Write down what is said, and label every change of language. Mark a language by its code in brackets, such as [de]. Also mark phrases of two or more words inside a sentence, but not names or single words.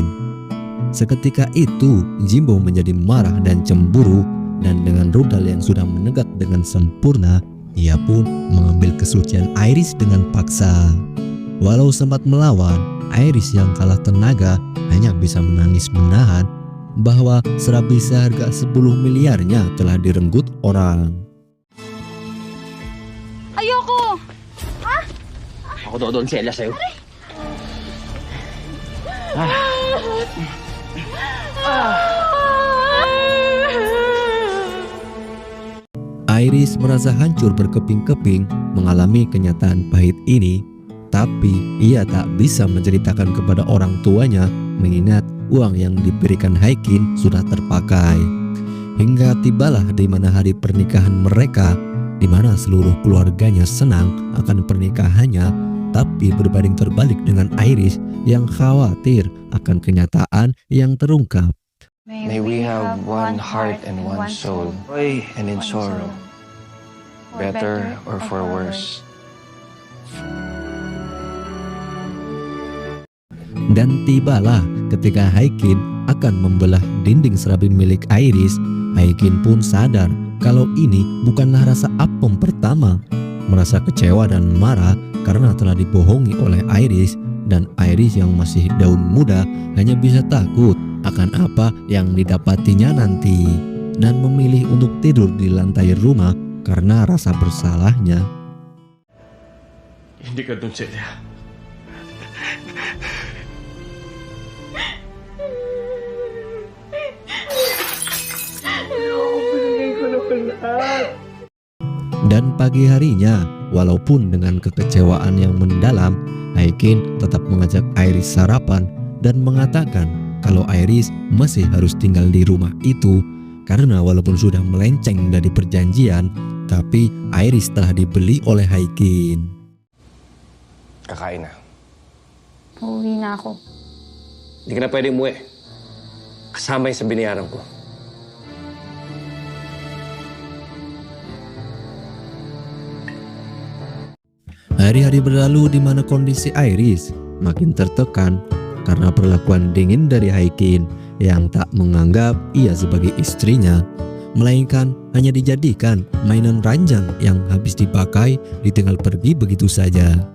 [id] Seketika itu Jimbo menjadi marah dan cemburu, dan dengan rudal yang sudah menegak dengan sempurna, ia pun mengambil kesucian Iris dengan paksa. Walau sempat melawan, Iris yang kalah tenaga hanya bisa menangis menahan bahwa serabi seharga 10 miliarnya telah direnggut orang. [tl] Ayoko! Ako doon, Celia, sa'yo. [id] Iris merasa hancur berkeping-keping mengalami kenyataan pahit ini, tapi ia tak bisa menceritakan kepada orang tuanya mengingat uang yang diberikan Haikin sudah terpakai. Hingga tibalah di mana hari pernikahan mereka, di mana seluruh keluarganya senang akan pernikahannya, tapi berbanding terbalik dengan Iris yang khawatir akan kenyataan yang terungkap. [en] May we have one heart and one soul, and in sorrow, better or for worse. [id] Dan tibalah ketika Haikin akan membelah dinding serabi milik Iris, Haikin pun sadar kalau ini bukanlah rasa apem pertama. Merasa kecewa dan marah karena telah dibohongi oleh Iris, dan Iris yang masih daun muda hanya bisa takut akan apa yang didapatinya nanti, dan memilih untuk tidur di lantai rumah karena rasa bersalahnya. [tl] Hindi ka doon, Celia. [id] Dan pagi harinya, walaupun dengan kekecewaan yang mendalam, Haikin tetap mengajak Iris sarapan dan mengatakan kalau Iris masih harus tinggal di rumah itu karena walaupun sudah melenceng dari perjanjian, tapi Iris telah dibeli oleh Haikin. [tl] Kakain na. Uuwi na ako. Hindi ka na pwede umuwi. Kasama yung sa binayaran ko. [id] Hari-hari berlalu di mana kondisi Iris makin tertekan karena perlakuan dingin dari Haikin yang tak menganggap ia sebagai istrinya, melainkan hanya dijadikan mainan ranjang yang habis dipakai ditinggal pergi begitu saja.